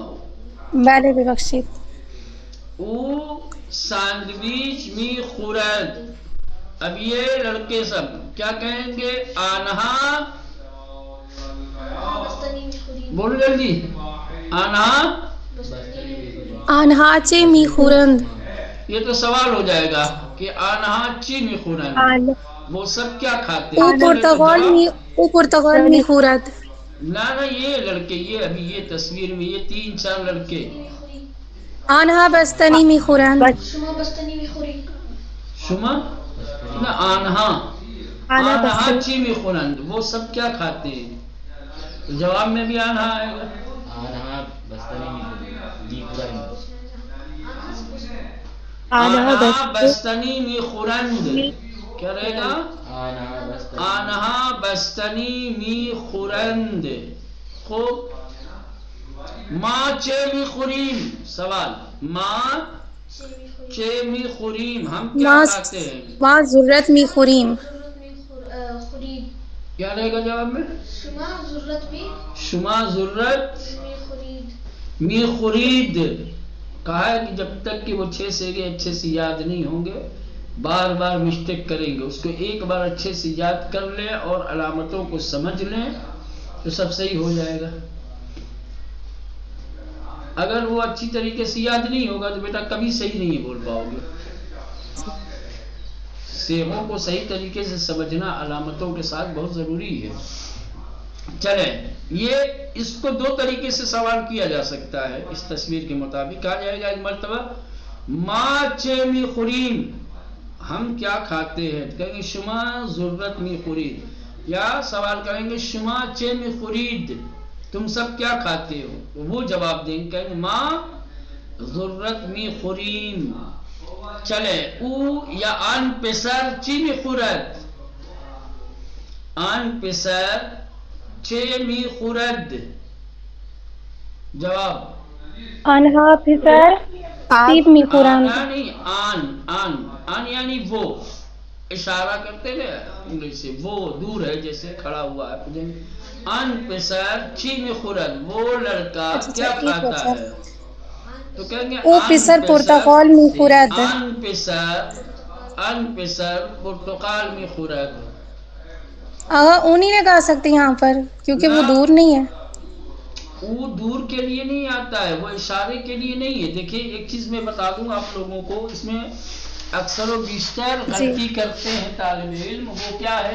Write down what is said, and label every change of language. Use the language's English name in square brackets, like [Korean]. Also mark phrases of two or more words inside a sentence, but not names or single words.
[Persian] بله ببخشید، او سینڈوچ می خورد۔ [Urdu] اب یہ لڑکے سب کیا کہیں گے، آنہا، بولو جلدی، [Persian] آنہا، آنها چه می خورند، [Urdu] یہ تو سوال ہو جائے گا کہ [Persian] آنہا چی می خورند، [Urdu] وہ سب کیا کھاتے ہیں؟ [Persian] او پرتقال می خورد، [Urdu] نہ یہ لڑکے، یہ ابھی یہ تصویر میں یہ 3-4 لڑکے، [Persian] آنها بستنی می خورند، شما نہ آنہا، آنہا چی می خورند، [Urdu] وہ سب کیا کھاتے ہیں؟ جواب میں بھی آنہا آئے گا، [Persian] آنہا بستنی می خورند، آنہا بستنی می خورند، [Urdu] کیا رہے گا، [Persian] آنہا بستنی می خورند۔ خوب، ماں چے می خوریم، سوال، ماں چے می خوریم، [Urdu] ہم کیا کھاتے ہیں؟ [Persian] ما ذرت می خوریم، [Urdu] کیا رہے گا جواب میں، [Persian] شما ذرت می خورید۔ [Urdu] کہا ہے کہ جب تک کہ وہ 6 سیگے اچھے سے یاد نہیں ہوں گے، بار بار مسٹیک کریں گے، اس کو ایک بار اچھے سے یاد کر لیں اور علامتوں کو سمجھ لیں تو سب صحیح ہو جائے گا۔ اگر وہ اچھی طریقے سے یاد نہیں ہوگا تو بیٹا کبھی صحیح نہیں بول پاؤ گے. سیغوں کو صحیح طریقے سے سمجھنا علامتوں کے ساتھ بہت ضروری ہے. چلیں، یہ اس کو دو طریقے سے سوال کیا جا سکتا ہے. اس تصویر کے مطابق کہا جائے گا ایک مرتبہ [Persian] ما چمی خوریم، [Urdu] ہم کیا کھاتے ہیں؟ کہیں گے [Persian] شما ضرورت می خورید، [Urdu] یا سوال کریں گے [Persian] شما چمی خورید، [Urdu] تم سب کیا کھاتے ہو؟ وہ جواب دیں گے کہیں گے [Persian] ما ضرورت می خوریم. چلے، او یا آن پسر چی می خورد؟ آن پسر چی می خورد؟ [Urdu] جواب [Persian] آنها پسر سیب می خورند. [Urdu] یعنی آن یعنی وہ، اشارہ کرتے ہیں انگلش سے، وہ دور ہے جیسے کھڑا ہوا ہے. [Persian] آن پسر چی می خورد، [Urdu] وہ لڑکا کیا کھاتا ہے؟ تو کہیں گے [Persian] او پسر پرتقال می خورد. آن پسر پرتقال می خورد. [Urdu] آغا او نہیں لگا سکتے یہاں پر کیونکہ وہ دور نہیں ہے. وہ دور کے لیے نہیں آتا ہے، وہ اشارے کے لیے نہیں ہے. دیکھیں ایک چیز میں بتا دوں آپ لوگوں کو، اس میں اکثر و بیشتر غلطی کرتے ہیں طالب علم. وہ کیا ہے؟